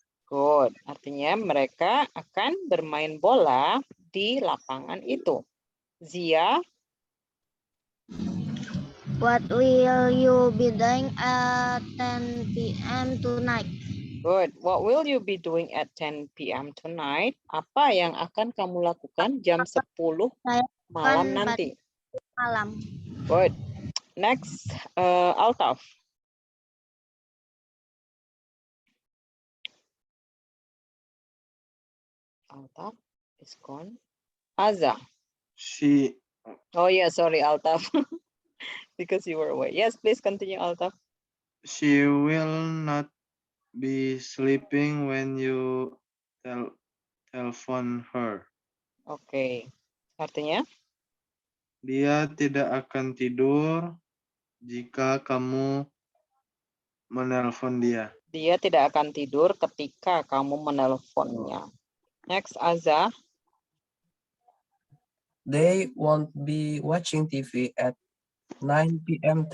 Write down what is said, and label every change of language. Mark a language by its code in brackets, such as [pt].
[id] Good. Artinya mereka akan bermain bola di lapangan itu. Zia. [en] What will you be doing at 10 p.m. tonight? Good. What will you be doing at 10 p.m. tonight? [id] Apa yang akan kamu lakukan jam 10 Saya malam nanti? Malam. [en] Good. Next, Altaf. Altaf is gone. Aza. She Oh yeah, sorry, Altaf. Because you were away. Yes, please continue, Altaf. will not be sleeping when you telepon her. [id] Oke. Artinya? Dia tidak akan tidur jika kamu menelpon dia. Dia tidak akan tidur ketika kamu menelponnya. [en] Next, Aza. They won't be watching TV at 9 p.m.